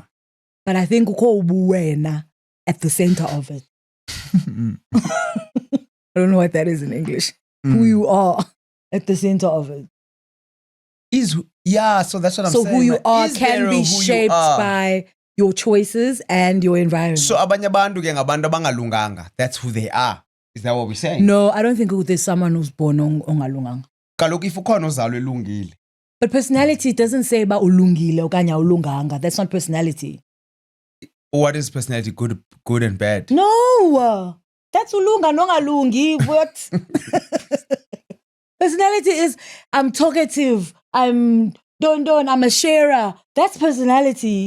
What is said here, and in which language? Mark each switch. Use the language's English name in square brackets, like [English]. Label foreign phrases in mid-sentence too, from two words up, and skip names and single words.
[English] But I think uko at the center of it. I don't know what that is in English. Who you are at the center of it. So that's what I'm saying. So who you are can be shaped by your choices and your environment. [Xhosa] So abanye bantu ke ngabantu abangalunganga. [English] That's who they are. Is that what we're saying? No, I don't think there's someone who's born ongalunganga. [Xhosa] Kaloku if ukhona ozalwe elungile. [English] But personality doesn't say about [Xhosa] ulungile okanye awulunganga. [English] That's not personality. What is personality? Good and bad? No. [Xhosa] That's ulunga nongalungi. [English] What? Personality is I'm talkative. I'm don. I'm a sharer. That's personality.